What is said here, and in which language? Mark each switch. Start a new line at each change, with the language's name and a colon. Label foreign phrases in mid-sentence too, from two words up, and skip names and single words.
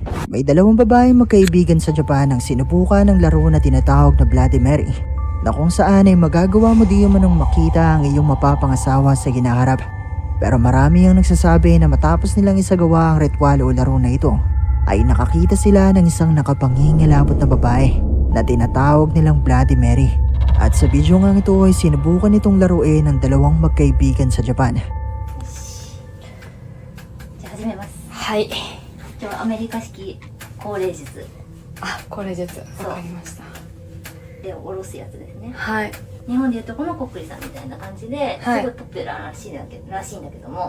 Filipino: May dalawang babaeng magkaibigan sa Japan ang sinubukan ng laro na tinatawag na Bloody Mary, na kung saan ay magagawa mo di manong makita ang iyong mapapangasawa sa hinaharap. Pero marami ang nagsasabi na matapos nilang isagawa ang ritual o laro na ito, ay nakakita sila ng isang nakapangingilabot na babae na tinatawag nilang Bloody Mary. At sa video nga ito ay sinubukan itong laruin ng dalawang magkaibigan sa Japan.
Japanese: じゃあ始めます。はい。今日はアメリカ式高齢術あ、これです。わかりました。で下ろすやつですね。はい。日本でいうとこのこっくりさんみたいな感じで、はいすごいポピュラーらしいんだけども、